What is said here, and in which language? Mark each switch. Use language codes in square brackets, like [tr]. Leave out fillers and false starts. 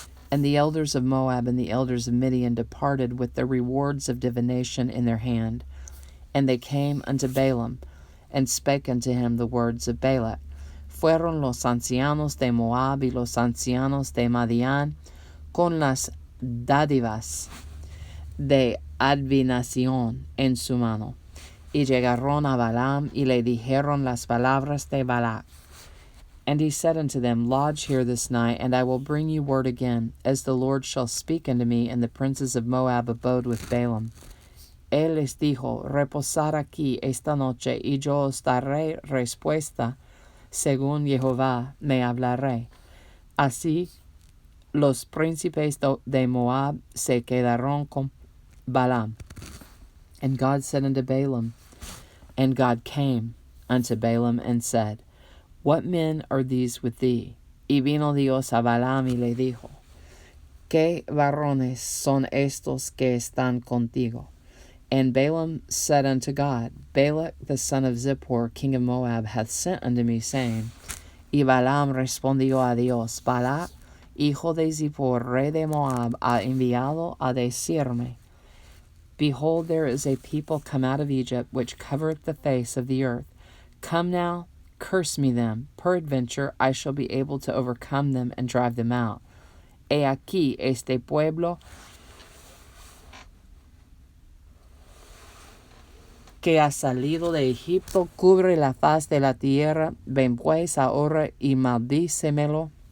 [en] And the elders of Moab and the elders of Midian departed with the rewards of divination in their hand. And they came unto Balaam, and spake unto him the words of Balak. [es] Fueron los ancianos de Moab y los ancianos de Madián con las dádivas de adivinación en su mano. Y llegaron a Balaam y le dijeron las palabras de Balak. [en] And he said unto them, Lodge here this night, and I will bring you word again, as the Lord shall speak unto me. And the princes of Moab abode with Balaam. [es] Él les dijo, Reposar aquí esta noche, y yo os daré respuesta, según Jehová me hablaré. Así los príncipes de Moab se quedaron con Balaam. [en] And God said unto Balaam, and God came unto Balaam and said, What men are these with thee? [es] Y vino Dios a Balaam y le dijo, ¿Qué varones son estos que están contigo? [en] And Balaam said unto God, Balak the son of Zippor, king of Moab, hath sent unto me, saying, [es] Y Balaam respondió a Dios, Balak, hijo de Zippor, rey de Moab, ha enviado a decirme, [en] Behold, there is a people come out of Egypt, which covereth the face of the earth. Come now, curse me them. Peradventure I shall be able to overcome them and drive them out. [es] He aquí este pueblo que ha salido de Egipto cubre la faz de la tierra. Ven pues ahora y maldícemelo.